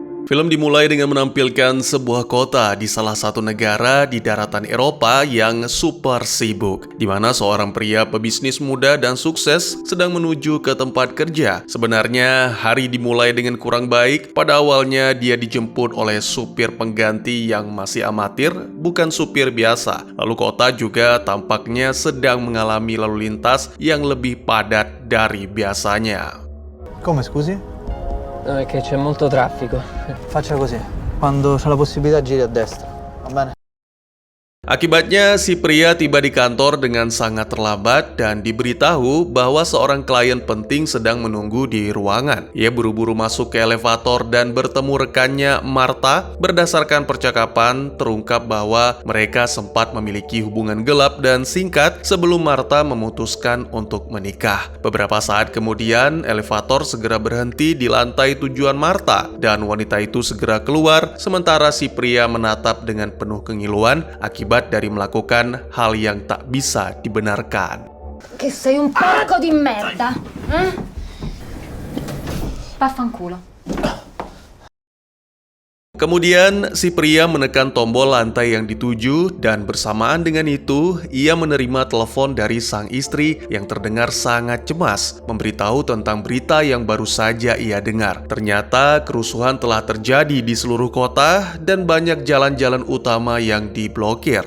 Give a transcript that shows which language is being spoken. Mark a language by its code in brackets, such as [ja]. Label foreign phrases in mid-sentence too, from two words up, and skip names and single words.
[id] Film dimulai dengan menampilkan sebuah kota di salah satu negara di daratan Eropa yang super sibuk, di mana seorang pria pebisnis muda dan sukses sedang menuju ke tempat kerja. Sebenarnya, hari dimulai dengan kurang baik. Pada awalnya, dia dijemput oleh supir pengganti yang masih amatir, bukan supir biasa. Lalu kota juga tampaknya sedang mengalami lalu lintas yang lebih padat dari biasanya. [it] Come scusi? No, è che c'è molto traffico. Faccia così. Quando c'è la possibilità giri a destra. Va bene? [id] Akibatnya, si pria tiba di kantor dengan sangat terlambat dan diberitahu bahwa seorang klien penting sedang menunggu di ruangan. Ia buru-buru masuk ke elevator dan bertemu rekannya, Martha. Berdasarkan percakapan, terungkap bahwa mereka sempat memiliki hubungan gelap dan singkat sebelum Martha memutuskan untuk menikah. Beberapa saat kemudian, elevator segera berhenti di lantai tujuan Martha dan wanita itu segera keluar, sementara si pria menatap dengan penuh kengiluan akibat dari melakukan hal yang tak bisa dibenarkan. [it] Che sei un porco di merda, eh? Vaffanculo. [id] Kemudian, si pria menekan tombol lantai yang dituju dan bersamaan dengan itu, ia menerima telepon dari sang istri yang terdengar sangat cemas, memberitahu tentang berita yang baru saja ia dengar. Ternyata, kerusuhan telah terjadi di seluruh kota dan banyak jalan-jalan utama yang diblokir.